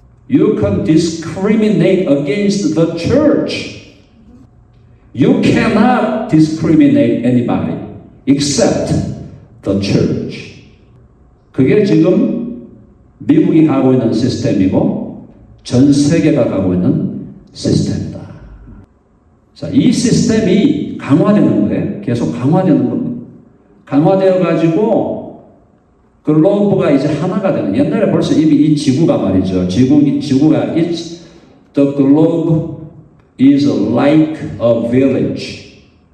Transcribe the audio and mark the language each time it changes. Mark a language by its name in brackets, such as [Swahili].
[English] You can discriminate against the church. You cannot discriminate anybody except the church. [Korean] 그게 지금 미국이 가고 있는 시스템이고 전 세계가 가고 있는 시스템이다. 자, 이 시스템이 강화되는 거예요. 계속 강화되는 겁니다. 강화되어 가지고 글로브가 이제 하나가 되는. 옛날에 벌써 이미 이 지구가 말이죠. [English] 지구가 the globe is like a village.